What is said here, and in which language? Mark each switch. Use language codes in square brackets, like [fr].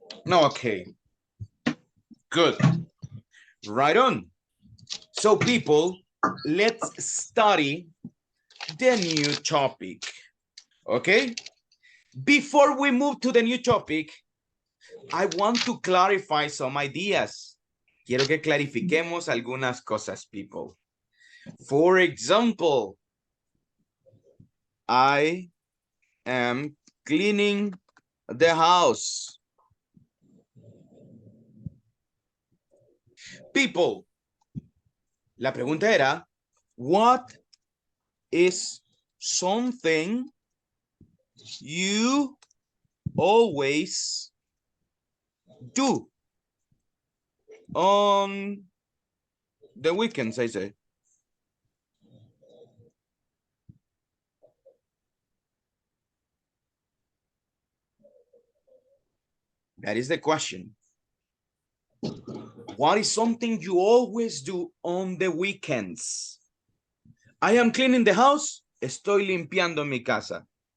[en] Okay. Good. Right on. So people, let's study the new topic. Okay? Before we move to the new topic, I want to clarify some ideas. [es] Quiero que clarifiquemos algunas cosas, people. [en] For example, I am cleaning the house. People, [es] la pregunta era, [en] what is something you always do on the weekends, I say? That is the question. What is something you always do on the weekends? I am cleaning the house. [es] Estoy limpiando mi casa.